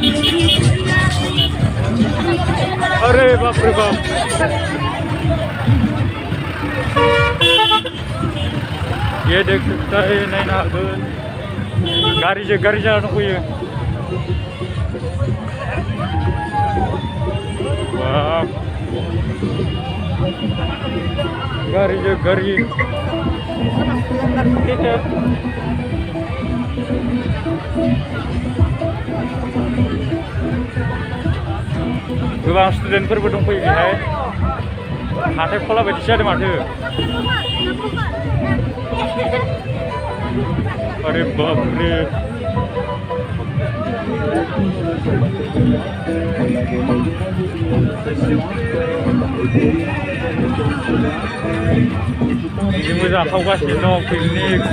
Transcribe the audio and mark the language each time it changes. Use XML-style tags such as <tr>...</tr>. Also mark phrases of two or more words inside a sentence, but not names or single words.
<hi>अरे बाप रे बाप ये देख सकता है</hi> <brx>नायनो हागोन गारिजों गारि जाना दंफैयो बाप गारिजों गारि गोबां स्टुडेन्टफोरबो दंफैयो बेहाय हाथाय खला बायदिसो जादों माथो</brx> <hi>अरे बाप रे</hi> <brx>बिदिनो जाखावगासिनो दं पिकनिक</brx>